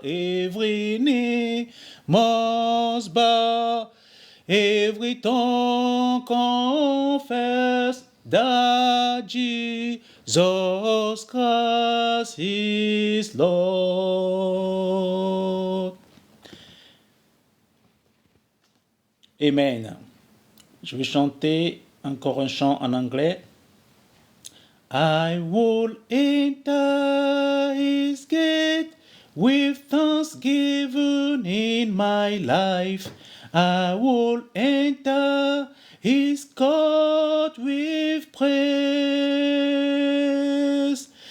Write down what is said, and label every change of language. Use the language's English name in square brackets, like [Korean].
[English] Every knee must bow, every tongue confess that Jesus Christ is Lord. Amen. [French] Je vais chanter encore un chant en anglais. [English] I will enter His gate with thanksgiving in my life. I will enter His court with praise.